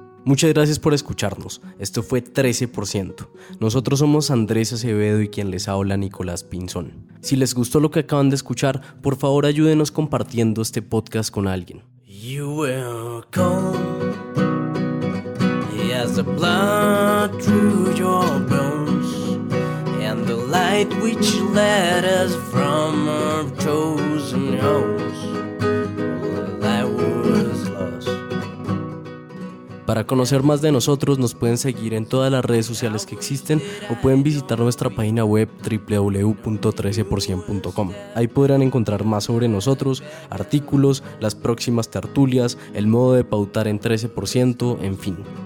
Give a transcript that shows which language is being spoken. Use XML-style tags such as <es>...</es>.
<es>Muchas gracias por escucharnos. Esto fue 13%. Nosotros somos Andrés Acevedo y quien les habla, Nicolás Pinzón. Si les gustó lo que acaban de escuchar, por favor ayúdenos compartiendo este podcast con alguien.</es> <en>You were cold, as the blood through your bones, and the light which led us from our chosen homes.</en> <es>Para conocer más de nosotros nos pueden seguir en todas las redes sociales que existen o pueden visitar nuestra página web www.13%.com. Ahí podrán encontrar más sobre nosotros, artículos, las próximas tertulias, el modo de pautar en 13%, en fin.</es>